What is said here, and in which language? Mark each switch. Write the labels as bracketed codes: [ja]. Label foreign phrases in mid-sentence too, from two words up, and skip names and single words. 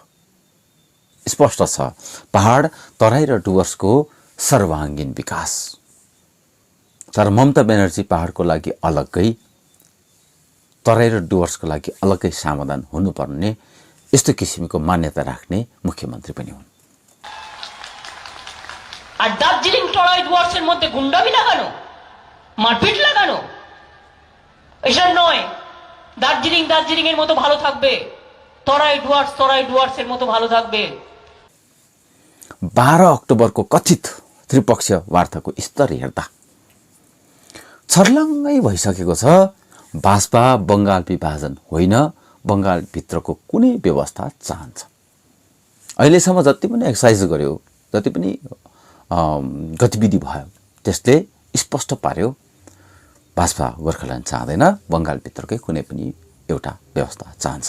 [ne] स्पष्ट छ, पहाड तराई र डुवर्सको सर्वाङ्गीन विकास। तर ममता ब्यानर्जी पहाडको लागि अलग्गै, तराई र डुवर्सको लागि अलग्गै समाधान हुनुपर्ने यस्तो किसिमको मान्यता राख्ने मुख्यमन्त्री पनि हुन्। [bn] আর দার্জিলিং টরাই ডুয়ার্সের মধ্যে গুন্ডামি লাগানো, মারপিট লাগানো, এসব নয়। দার্জিলিং এর মতো ভালো থাকবে, তরাই ডুয়ার্সের মতো ভালো থাকবে। [ne] 12 अक्टोबरको कथित त्रिपक्षीय वार्ताको स्तर हेर्दा छर्लङ्गै भइसकेको छ। भाजपा बङ्गाल विभाजन होइन, बङ्गालभित्रको कुनै व्यवस्था चाहन्छ। अहिलेसम्म जति पनि एक्सर्साइज गर्यो, जति पनि गतिविधि भयो, त्यसले स्पष्ट पार्यो भाजपा गोर्खाल्यान्ड चाहँदैन, बङ्गालभित्रकै कुनै पनि एउटा व्यवस्था चाहन्छ।